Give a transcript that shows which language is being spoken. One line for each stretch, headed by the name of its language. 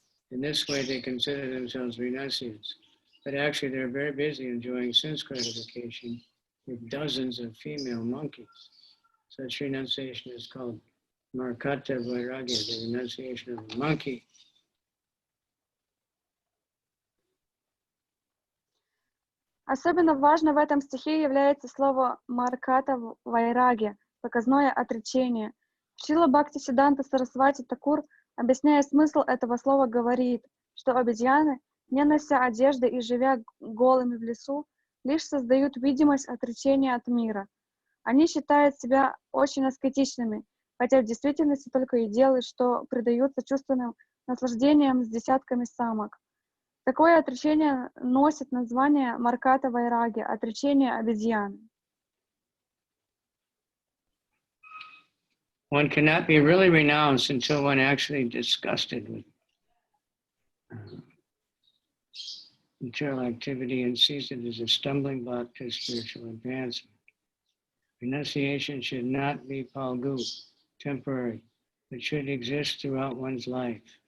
English: In this way, they consider themselves renunciates, but actually they're very busy enjoying sense gratification with dozens of female monkeys. Such renunciation is called markata vairagya, the renunciation of a monkey.
Russian: Особенно важно в этом стихе является слово «марката вайраги», показное отречение. Шрила Бхактисиддханта Сарасвати Такур, объясняя смысл этого слова, говорит, что обезьяны, не нося одежды и живя голыми в лесу, лишь создают видимость отречения от мира. Они считают себя очень аскетичными, хотя в действительности только и делают, что предаются чувственным наслаждениям с десятками самок. Такое отречение носит название марката вайраги, отречение обезьяны.
English: One cannot be really renounced until one actually disgusted with material activity and sees it as a stumbling block to spiritual advancement. Renunciation should not be palgu, temporary, but should exist throughout one's life.